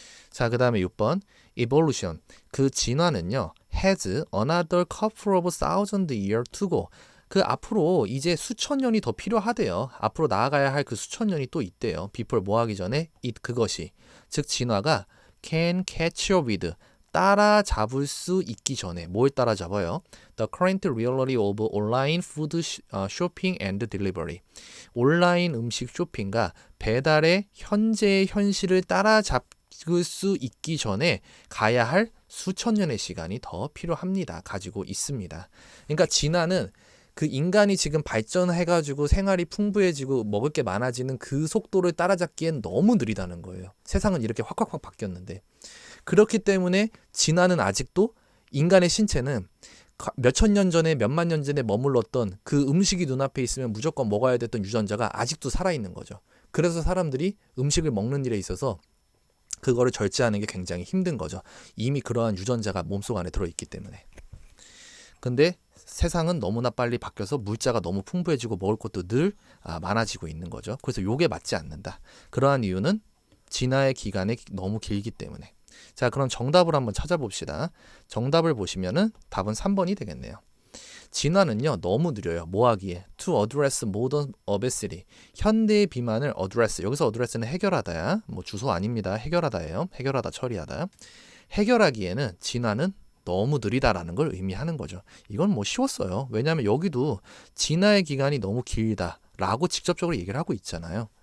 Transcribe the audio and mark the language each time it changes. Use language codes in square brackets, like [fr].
[ko] 자, 그 다음에 6번 evolution 그 진화는요 [en] has another couple of thousand years to go [ko] 그 앞으로 이제 수천 년이 더 필요하대요. 앞으로 나아가야 할 그 수천 년이 또 있대요. before 뭐 하기 전에 it 그것이 즉 진화가 [en] can catch up with [ko] 따라잡을 수 있기 전에 뭘 따라잡아요? [en] The current reality of online food shopping and delivery. [ko] 온라인 음식 쇼핑과 배달의 현재의 현실을 따라잡을 수 있기 전에 가야 할 수천 년의 시간이 더 필요합니다. 가지고 있습니다. 그러니까 진화는 그 인간이 지금 발전해가지고 생활이 풍부해지고 먹을 게 많아지는 그 속도를 따라잡기엔 너무 느리다는 거예요. 세상은 이렇게 확확확 바뀌었는데. 그렇기 때문에 진화는 아직도 인간의 신체는 몇천 년 전에 몇만 년 전에 머물렀던 그 음식이 눈앞에 있으면 무조건 먹어야 됐던 유전자가 아직도 살아있는 거죠. 그래서 사람들이 음식을 먹는 일에 있어서 그거를 절제하는 게 굉장히 힘든 거죠. 이미 그러한 유전자가 몸속 안에 들어있기 때문에. 근데 세상은 너무나 빨리 바뀌어서 물자가 너무 풍부해지고 먹을 것도 늘 많아지고 있는 거죠. 그래서 요게 맞지 않는다. 그러한 이유는 진화의 기간이 너무 길기 때문에. 자, 그럼 정답을 한번 찾아봅시다. 정답을 보시면은 답은 3번이 되겠네요. 진화는요 너무 느려요. 뭐 하기에? [en] To address modern obesity. [ko] 현대의 비만을 address. 여기서 address는 해결하다야. 뭐 주소 아닙니다. 해결하다예요. 해결하다, 처리하다. 해결하기에는 진화는 너무 느리다라는 걸 의미하는 거죠. 이건 뭐 쉬웠어요. 왜냐하면 여기도 진화의 기간이 너무 길다라고 직접적으로 얘기를 하고 있잖아요.